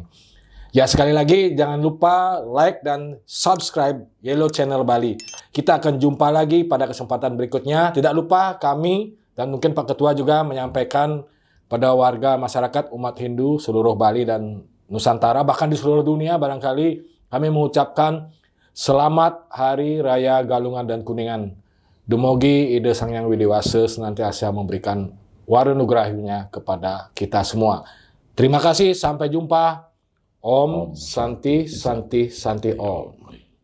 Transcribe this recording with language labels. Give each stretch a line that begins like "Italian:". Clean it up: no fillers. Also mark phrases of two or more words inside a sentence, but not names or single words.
Indonesian: Ya, sekali lagi jangan lupa like dan subscribe Yellow Channel Bali. Kita akan jumpa lagi pada kesempatan berikutnya. Tidak lupa kami dan mungkin Pak Ketua juga menyampaikan pada warga masyarakat umat Hindu seluruh Bali dan Nusantara, bahkan di seluruh dunia barangkali kami mengucapkan Selamat Hari Raya Galungan dan Kuningan. Dumogi Ide Sang Hyang Widiwasa senantiasa memberikan warunugrahinya kepada kita semua. Terima kasih, sampai jumpa.
Sanskrit: Om Santi Santi Santi Om.